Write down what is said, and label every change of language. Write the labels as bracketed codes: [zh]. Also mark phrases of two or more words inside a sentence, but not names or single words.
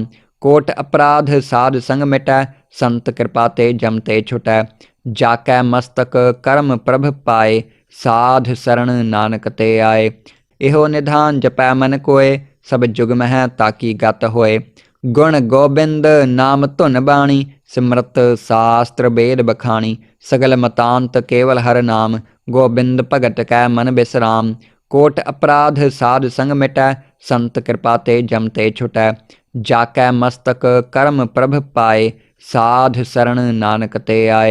[pa] ਕੋਟ ਅਪਰਾਧ ਸਾਧ ਸੰਗ ਮਿਟੈ, ਸੰਤ ਕਿਰਪਾ ਤੇ ਜਮ ਤੇ ਛੁਟੈ। ਜਾਕੈ ਮਸਤਕ ਕਰਮ ਪ੍ਰਭ ਪਾਏ, ਸਾਧ ਸਰਣ ਨਾਨਕ ਤੇ ਆਏ। ਇਹੋ ਨਿਧਾਨ ਜਪੈ ਮਨ ਕੋਏ, ਸਭ ਜੁਗ ਮਹਿ ਤਾਕੀ ਗਤ ਹੋਏ। ਗੁਣ ਗੋਬਿੰਦ ਨਾਮ ਧੁਨ ਬਾਣੀ, ਸਿਮਰਤ ਸਾਸਤਰ ਵੇਦ ਬਖਾਣੀ ਸਗਲ ਮਤਾਂਤ ਕੇਵਲ ਹਰ ਨਾਮ ਗੋਬਿੰਦ ਭਗਤ ਕੈ ਮਨ ਬਿਸਰਾਮ। ਕੋਟ ਅਪਰਾਧ ਸਾਧ ਸੰਗ ਮਿਟੈ ਸੰਤ ਕਿਰਪਾ ਤੇ ਜਮਤੇ ਛੁਟੈ। ਜਾਕੈ ਮਸਤਕ ਕਰਮ ਪ੍ਰਭ ਪਾਏ ਸਾਧ ਸਰਣ ਨਾਨਕ ਤੇ ਆਏ।